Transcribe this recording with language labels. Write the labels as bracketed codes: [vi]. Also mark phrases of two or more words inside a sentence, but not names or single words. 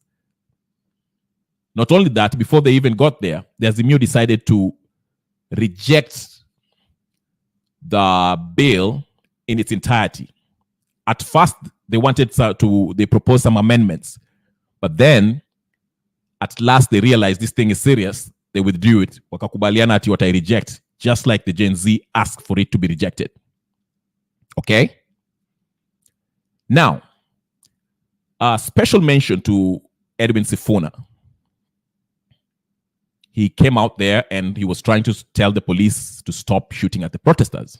[en] Not only that, before they even got there, the Azimio decided to reject the bill in its entirety. At first, they proposed some amendments, but then at last they realized this thing is serious. They withdrew it. [sw] Wakakubaliana ati watai [en] reject, just like the Gen Z asked for it to be rejected. Okay? Now, a special mention to Edwin Sifuna. He came out there and he was trying to tell the police to stop shooting at the protesters.